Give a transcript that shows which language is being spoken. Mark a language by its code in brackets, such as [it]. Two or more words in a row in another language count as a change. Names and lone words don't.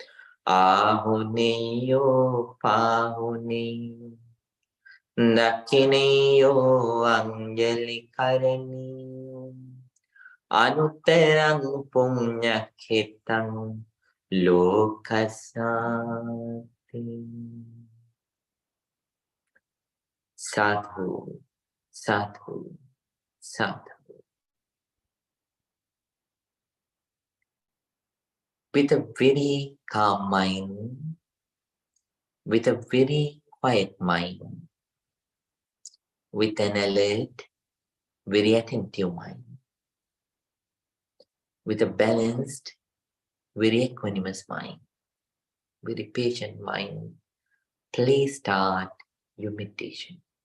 [pi] ahuniyo pahuni dakiniyo anjali karaniyo anutterang punya khitang lokasati. Sadhu, sadhu, sadhu. [en] With a very calm mind, with a very quiet mind, with an alert, very attentive mind, with a balanced, very equanimous mind, very patient mind, please start your meditation.